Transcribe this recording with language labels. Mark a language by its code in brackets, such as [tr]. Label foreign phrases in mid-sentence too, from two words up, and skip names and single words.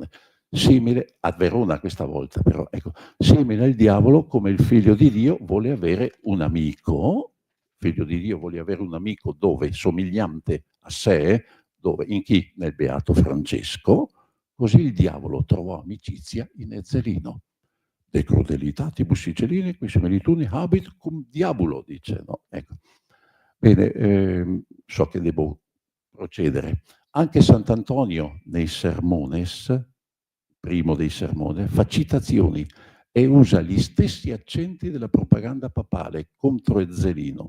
[it] Simile a Verona questa volta, però, ecco, simile al diavolo, come il figlio di Dio vuole avere un amico, figlio di Dio vuole avere un amico dove somigliante a sé, dove? In chi? Nel beato Francesco. Così il diavolo trovò amicizia in Ezzelino. [la] De crudelitatibus Sicilini, qui similitudini habit cum diabolo, [it] dice, no? Ecco. Bene, so che devo procedere. Anche Sant'Antonio nei Sermones, primo dei Sermones, fa citazioni e usa gli stessi accenti della propaganda papale contro Ezzelino.